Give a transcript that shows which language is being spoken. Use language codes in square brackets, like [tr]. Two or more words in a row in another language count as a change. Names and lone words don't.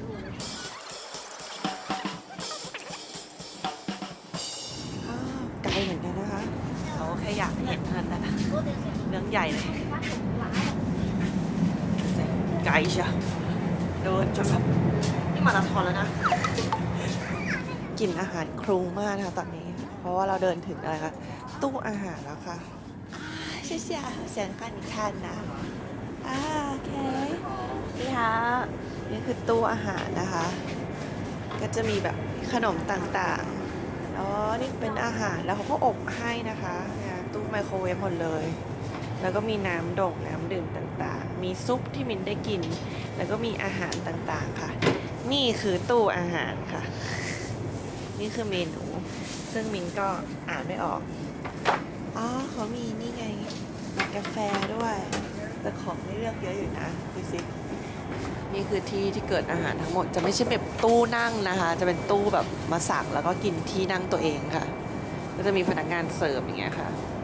[th] ไกลเหมือนกันนะคะเขาแค่อยากเห็นเท่านั้นนะเรื่องใหญ่เลย ไกลเชียวเดินจนแบบนี่มาราธอนแล้วนะกินอาหารครุงมากนะคะตอนนี้เพราะว่าเราเดินถึงอะไรคะตู้อาหารแล้วค่ะ 谢谢想看你看 นะโอเค นี่ค่ะนี่คือตู้อาหารนะคะก็จะมีแบบขนมต่างๆอ๋อนี่เป็นอาหารแล้วเขาก็อบให้นะคะเนี่ยตู้ไมโครเว ฟหมดเลยแล้วก็มีน้ำด่งน้ำดื่มต่างๆมีซุปที่มินได้กินแล้วก็มีอาหารต่างๆค่ะนี่คือตู้อาหารค่ะนี่คือเมนูซึ่งมินก็อ่านไม่ออกอ๋อเขามีนี่ไงมีกาแฟด้วยแต่ของไม่เลือกเยอะอยู่นะดูสินี่คือที่เกิดอาหารทั้งหมดจะไม่ใช่แบบตู้นั่งนะคะจะเป็นตู้แบบมาสั่งแล้วก็กินที่นั่งตัวเองค่ะก็จะมีพนักงานเสิร์ฟอย่างเงี้ยค่ะ